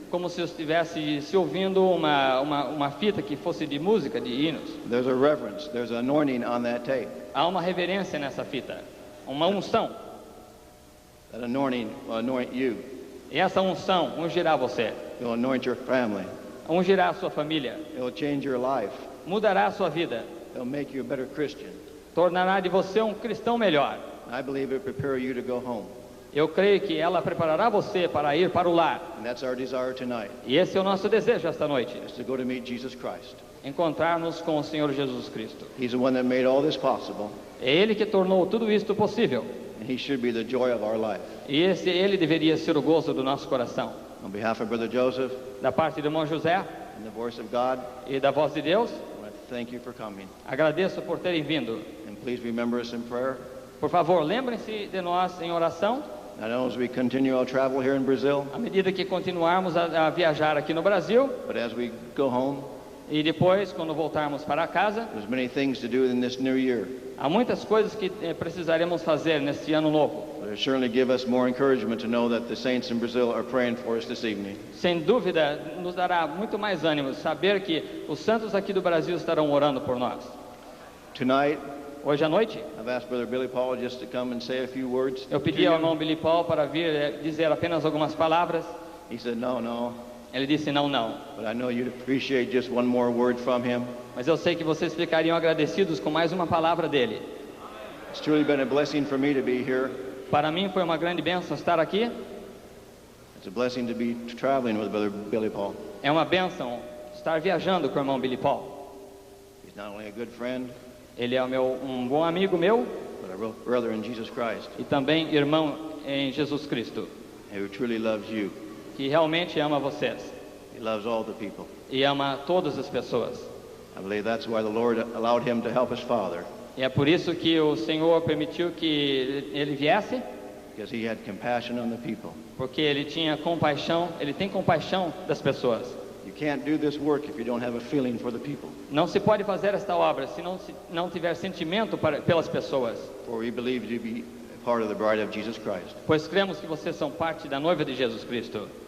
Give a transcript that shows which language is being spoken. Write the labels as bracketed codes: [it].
[pt] Como se eu estivesse se ouvindo uma fita que fosse de música, de hinos. [en] There's a reverence, there's an anointing on that tape. [pt] Há uma reverência nessa fita, uma unção. [en] That anointing will anoint you. [pt] E essa unção ungirá você. [en] It will anoint your family. [pt] Ungirá a sua família. [en] It will change your life. [pt] Mudará a sua vida. [en] It will make you a better Christian. [pt] Tornará de você um cristão melhor. [en] I believe it will prepare you to go home. [pt] Eu creio que ela preparará você para ir para o lar. [en] And that's our desire tonight. [pt] E esse é o nosso desejo esta noite. [en] Is to go to meet Jesus Christ. [pt] Encontrar-nos com o Senhor Jesus Cristo. [en] He's the one that made all this possible. [pt] É Ele que tornou tudo isto possível. [en] And He should be the joy of our life. [pt] E Ele deveria ser o gozo do nosso coração. [en] On behalf of Brother Joseph, [pt] da parte do irmão José, [en] and the voice of God, [pt] e da voz de Deus, [en] I want to thank you for coming. [pt] Agradeço por terem vindo. [en] And please remember us in prayer. [pt] Por favor, lembrem-se de nós em oração. [en] Not only as we continue our travel here in Brazil, [pt] à medida que continuarmos a viajar aqui no Brasil, [en] but as we go home, [pt] e depois quando voltarmos para casa, [en] there's many things to do in this new year. [pt] Há muitas coisas que precisaremos fazer neste ano novo. [en] But it certainly give us more encouragement to know that the saints in Brazil are praying for us this evening. [pt] Sem dúvida, nos dará muito mais ânimo saber que os santos aqui do Brasil estarão orando por nós. [en] Tonight, [pt] hoje à noite, [en] I've asked Brother Billy Paul just to come and say a few words. [pt] Eu pedi ao irmão Billy Paul para vir dizer apenas algumas palavras. [en] He said, "No." [pt] Ele disse não. [en] But I know you'd appreciate just one more word from him. [pt] Mas eu sei que vocês ficariam agradecidos com mais uma palavra dele. [en] It's truly been a blessing for me to be here. [pt] Para mim foi uma grande bênção estar aqui. [en] It's a blessing to be traveling with Brother Billy Paul. [pt] É uma bênção estar viajando com o irmão Billy Paul. [en] He's not only a good friend, [pt] ele é um bom amigo meu, [en] but a real brother in Jesus Christ. [pt] E também irmão em Jesus Cristo. [en] Who truly loves you. [pt] Que realmente ama vocês. [en] He loves all the people. [pt] E ama todas as pessoas. [en] I believe that's why the Lord allowed him to help his father. [pt] E é por isso que o Senhor permitiu que ele viesse. [en] Because he had compassion on the people. [pt] Porque ele tinha compaixão, ele tem compaixão das pessoas. [en] You can't do this work if you don't have a feeling for the people. [pt] Não se pode fazer esta obra se não tiver sentimento pelas pessoas. [en] For we believe you to be part of the bride of Jesus Christ. [pt] Pois cremos que vocês são parte da noiva de Jesus Cristo.